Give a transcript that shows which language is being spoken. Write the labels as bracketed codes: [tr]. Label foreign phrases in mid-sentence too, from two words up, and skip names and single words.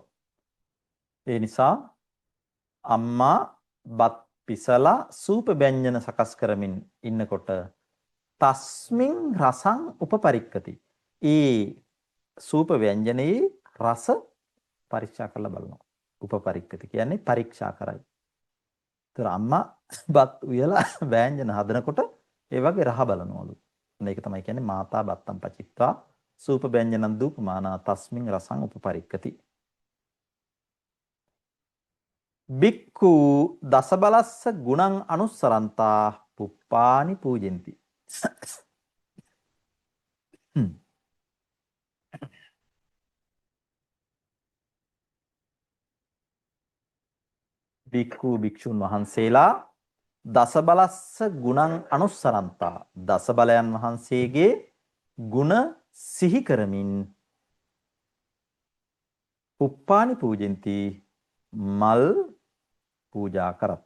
[si] ඒ නිසා අම්මා බත් පිසලා සූප ව්‍යංජන සකස් කරමින් ඉන්නකොට [pi] තස්මින් රසං උපපරික්කති. [si] ඒ සූප ව්‍යංජනයේ රස පරීක්ෂා කරලා බලනවා. උපපරික්කති කියන්නේ පරීක්ෂා කරයි. ඒතර අම්මා බත් උයලා ව්‍යංජන හදනකොට ඒ වගේ රහ බලනවලු. මේක තමයි කියන්නේ [pi] මාතා බත්තම් පචිත්වා සූප ව්‍යංජනං දූපමානා තස්මින් රසං උපපරික්කති. බික්ඛු දසබලස්ස ගුණං අනුස්සරන්තා පුප්පානි පූජෙන්ති. [si] බික්ඛු භික්ෂුන් වහන්සේලා [pi] දසබලස්ස ගුණං අනුස්සරන්තා [si] දසබලයන් වහන්සේගේ ගුණ සිහි කරමින් [pi] පුප්පානි පූජෙන්ති [si] මල් පූජා කරත්.